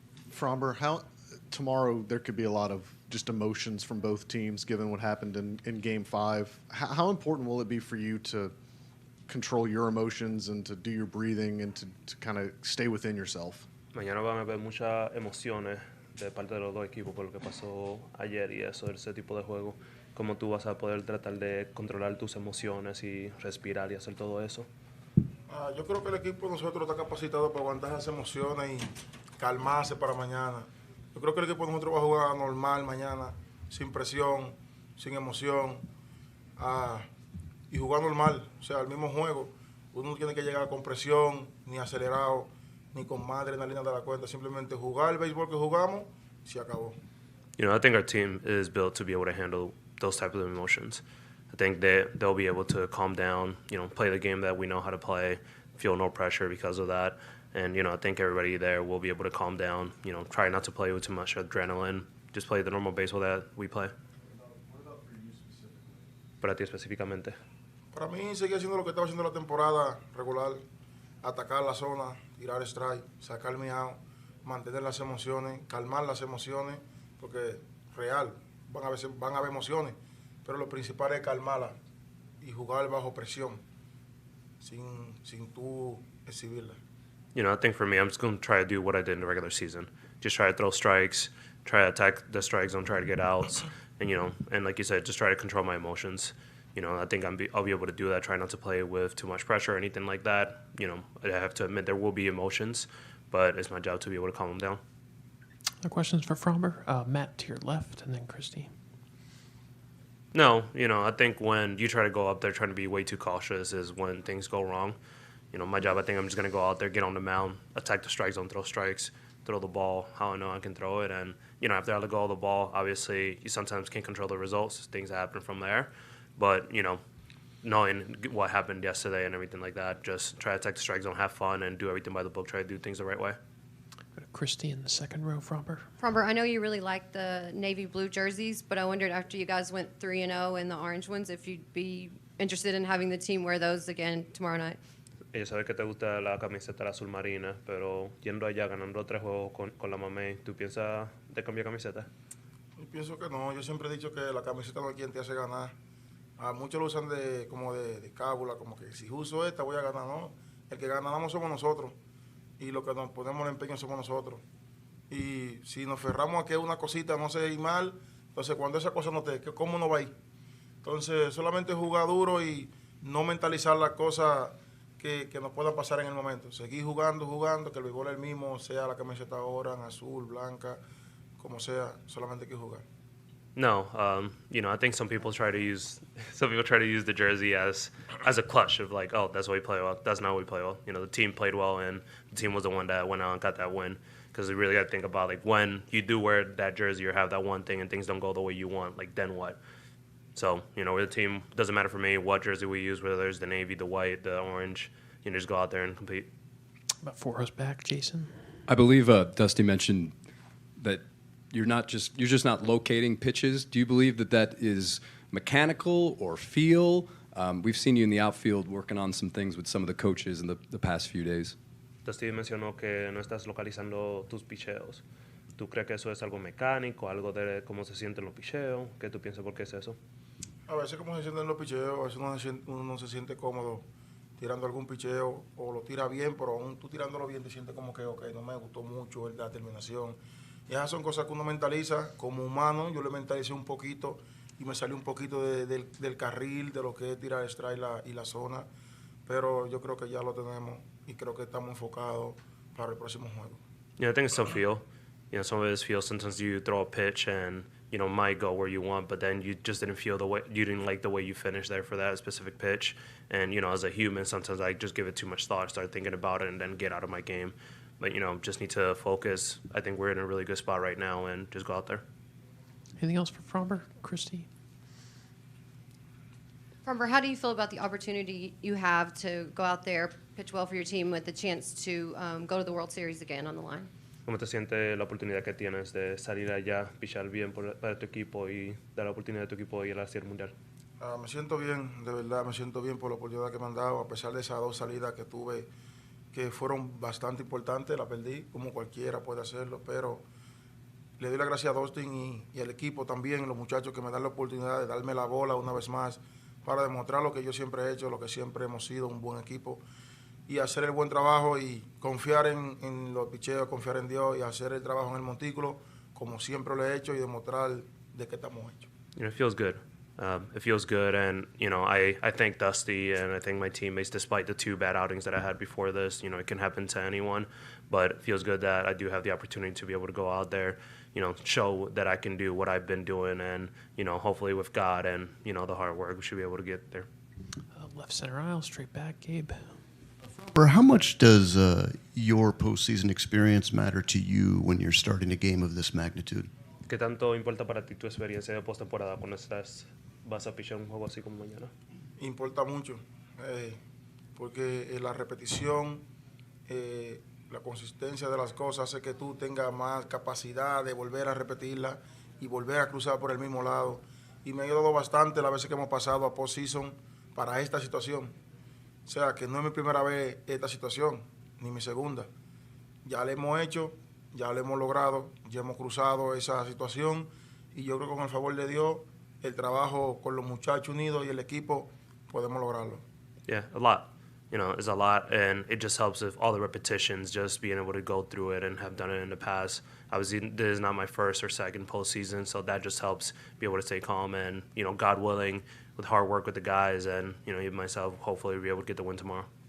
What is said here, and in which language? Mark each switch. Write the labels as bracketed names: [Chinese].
[English] Framber, tomorrow there could be a lot of just emotions from both teams given what happened in Game 5. How important will it be for you to control your emotions and to do your breathing and to kind of stay within yourself? [Spanish] Mañana van a haber muchas emociones de parte de los dos equipos por lo que pasó ayer y eso, ese tipo de juego. ¿Cómo tú vas a poder tratar de controlar tus emociones y respirar y hacer todo eso? Yo creo que el equipo de nosotros está capacitado para aguantar esas emociones y calmarse para mañana. Yo creo que el equipo de nosotros va a jugar normal mañana, sin presión, sin emoción, y jugar normal, o sea, el mismo juego. Uno no tiene que llegar con presión, ni acelerado, ni con más adrenalina de la cuenta. Simplemente jugar el béisbol que jugamos y se acabó. [English] You know, I think our team is built to be able to handle those types of emotions. I think they'll be able to calm down, you know, play the game that we know how to play, feel no pressure because of that. And, you know, I think everybody there will be able to calm down, you know, try not to play with too much adrenaline, just play the normal baseball that we play. What about for you specifically? [Spanish] Para ti específicamente. Para mí, seguir haciendo lo que estaba haciendo la temporada regular, atacar la zona, tirar strike, sacar mi out, mantener las emociones, calmar las emociones, porque real, van a haber emociones, pero lo principal es calmarlas y jugar bajo presión, sin tú exhibirlas. [English] You know, I think for me, I'm just going to try to do what I did in the regular season. Just try to throw strikes, try to attack the strike zone, try to get outs, and, you know, and like you said, just try to control my emotions. I think I'll be able to do that. Try not to play with too much pressure or anything like that. I have to admit there will be emotions, but it's my job to be able to calm them down. Other questions for Framber? Matt to your left, and then Christy. No, I think when you try to go up there trying to be way too cautious is when things go wrong. My job, I think I'm just going to go out there, get on the mound, attack the strike zone, throw strikes, throw the ball how I know I can throw it. And, after I let go of the ball, obviously you sometimes can't control the results. Things happen from there. But, knowing what happened yesterday and everything like that, just try to attack the strike zone, have fun, and do everything by the book, try to do things the right way. Christy in the second row, Framber. Framber, I know you really like the navy blue jerseys, but I wondered after you guys went 3-0 in the orange ones, if you'd be interested in having the team wear those again tomorrow night. [Spanish] Ella sabe que te gusta la camiseta azul marina, pero yendo allá ganando 3 juegos con la mamey, ¿tú piensas de cambiar camiseta? Yo pienso que no. Yo siempre he dicho que la camiseta no es quien te hace ganar. A muchos lo usan como de cábula, como que si uso esta voy a ganar. No, el que ganamos somos nosotros. Y lo que nos ponemos el empeño somos nosotros. Y si nos ferramos a que una cosita no se ir mal, entonces cuando esa cosa no ¿cómo no va a ir? Entonces solamente jugar duro y no mentalizar las cosas que nos puedan pasar en el momento. Seguir jugando, que el béisbol es el mismo, sea la camiseta ahora, en azul, blanca, como sea, solamente hay que jugar. [English] No, I think some people try to use the jersey as a clutch of like, oh, that's why we play well. That's not how we play well. The team played well, and the team was the one that went out and got that win. Because we really got to think about like when you do wear that jersey or have that one thing and things don't go the way you want, like then what? So we're the team. Doesn't matter for me what jersey we use, whether it's the navy, the white, the orange. Just go out there and compete. About 4 rows back, Jason. I believe Dusty mentioned that you're just not locating pitches. Do you believe that is mechanical or feel? We've seen you in the outfield working on some things with some of the coaches in the past few days. [Spanish] Dusty mencionó que no estás localizando tus picheos. ¿Tú crees que eso es algo mecánico, algo de cómo se sienten los picheos? ¿Qué tú piensas por qué es eso? A veces como se sienten los picheos, a veces uno no se siente cómodo tirando algún picheo o lo tira bien, pero aún tú tirándolo bien te sientes como que, ok, no me gustó mucho la terminación. Y esas son cosas que uno mentaliza como humano. Yo le mentalicé un poquito y me salió un poquito del carril, de lo que es tirar strike y la zona. Pero yo creo que ya lo tenemos y creo que estamos enfocados para el próximo juego. [English] I think it's some feel. Some of it is feel. Sometimes you throw a pitch and, might go where you want, but then you just didn't feel you didn't like the way you finished there for that specific pitch. And, as a human, sometimes I just give it too much thought, start thinking about it, and then get out of my game. But, just need to focus. I think we're in a really good spot right now and just go out there. Anything else for Framber? Christy? Framber, how do you feel about the opportunity you have to go out there, pitch well for your team with the chance to go to the World Series again on the line? [Spanish] ¿Cómo te sientes la oportunidad que tienes de salir allá, pichar bien para tu equipo y dar la oportunidad a tu equipo de ir a la Serie Mundial? Me siento bien, de verdad, me siento bien por la oportunidad que me han dado, a pesar de esas 2 salidas que tuve, que fueron bastante importantes, la perdí, como cualquiera puede hacerlo, pero le doy las gracias a Dustin y al equipo también, los muchachos que me dan la oportunidad de darme la bola una vez más, para demostrar lo que yo siempre he hecho, lo que siempre hemos sido, un buen equipo, y hacer el buen trabajo y confiar en los picheos, confiar en Dios y hacer el trabajo en el montículo, como siempre lo he hecho, y demostrar de qué estamos hechos. [English] It feels good. It feels good, and I thank Dusty and I thank my teammates. Despite the 2 bad outings that I had before this, it can happen to anyone, but it feels good that I do have the opportunity to be able to go out there, show that I can do what I've been doing, and hopefully with God and the hard work, we should be able to get there. Left center aisle, straight back, Gabe. How much does your postseason experience matter to you when you're starting a game of this magnitude? [Spanish] ¿Qué tanto importa para ti tu experiencia de postemporada cuando vas a pichar un juego así como mañana? Importa mucho, porque la repetición, la consistencia de las cosas hace que tú tengas más capacidad de volver a repetirla y volver a cruzar por el mismo lado. Y me ha ayudado bastante las veces que hemos pasado a postseason para esta situación. O sea, que no es mi primera vez esta situación, ni mi segunda. Ya la hemos hecho, ya lo hemos logrado, ya hemos cruzado esa situación y yo creo que con el favor de Dios, el trabajo con los muchachos unidos y el equipo, podemos lograrlo. [English] Yeah, a lot. is a lot, and it just helps with all the repetitions, just being able to go through it and have done it in the past. Obviously, this is not my first or second postseason, so that just helps be able to stay calm and, God willing, with hard work with the guys and, even myself, hopefully be able to get the win tomorrow.